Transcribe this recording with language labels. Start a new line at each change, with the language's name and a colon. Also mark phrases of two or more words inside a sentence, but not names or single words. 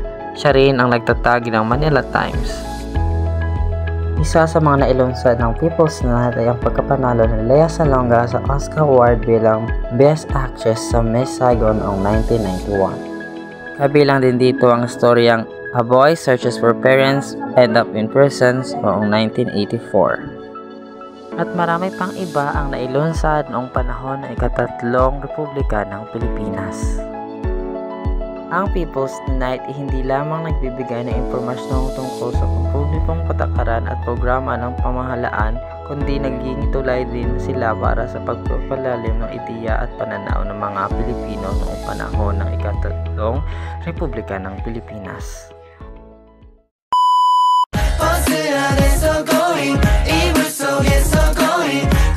Filipino: Siya rin ang nagtatag ng Manila Times. Isa sa mga nailunsad ng People's Tonight ay ang pagkapanalo ni Lea Salonga sa Oscar Award bilang Best Actress sa Miss Saigon noong 1991. Kabilang din dito ang storyang A Boy Searches for Parents End Up in Prisons noong 1984. At marami pang iba ang nailunsad noong panahon ng ikatatlong Republika ng Pilipinas. Ang People's Tonight ay hindi lamang nagbibigay ng impormasyon tungkol sa pampublikong patakaran at programa ng pamahalaan, kundi naging tulay din sila para sa pagpapalalim ng ideya at pananaw ng mga Pilipino noong panahon ng ikatatlong Republika ng Pilipinas.
Korean: 버스 안에서 going 이불 속에서 going